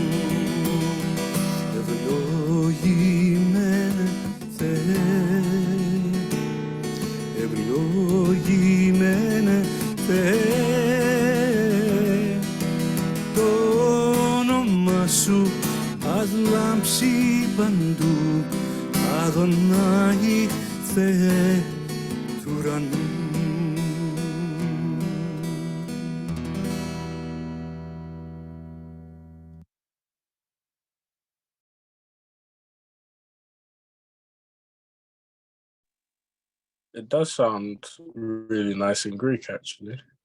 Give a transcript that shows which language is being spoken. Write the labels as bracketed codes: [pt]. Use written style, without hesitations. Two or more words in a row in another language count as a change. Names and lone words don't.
[el] Ευλογημένε Θεέ, ευλογημένε Θεέ, το όνομα σου ας λάμψει παντού, Αδωνάη Θεέ του ουρανού. [en] It does sound really nice in Greek, actually.